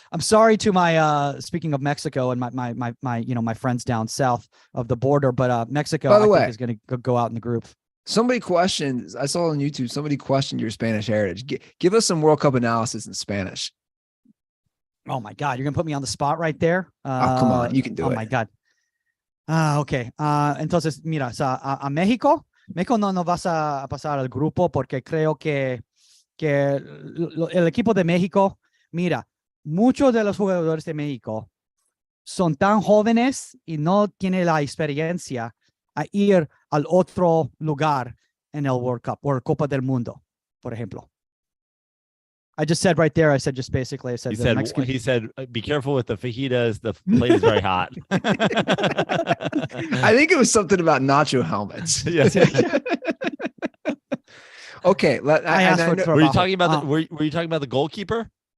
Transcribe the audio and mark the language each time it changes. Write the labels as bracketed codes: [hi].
[en] I'm sorry to my speaking of Mexico and my friends down south of the border, but Mexico, by the way, is going to go out in the group. Somebody questioned, I saw on YouTube, somebody questioned your Spanish heritage. Give us some World Cup analysis in Spanish. Oh my God. You're going to put me on the spot right there. Come on. You can do it. Oh my God. Okay. [es] Entonces, mira, a México no vas a pasar al grupo porque creo que el equipo de México, mira, muchos de los jugadores de México son tan jóvenes y no tienen la experiencia a ir al otro lugar en el [en] World Cup or [es] Copa del Mundo, por ejemplo. [en] I just said right there, I said he said, be careful with the fajitas. The plate is very hot. I think it was something about nacho helmets. Yes. Okay. Were you talking about were you talking about the goalkeeper?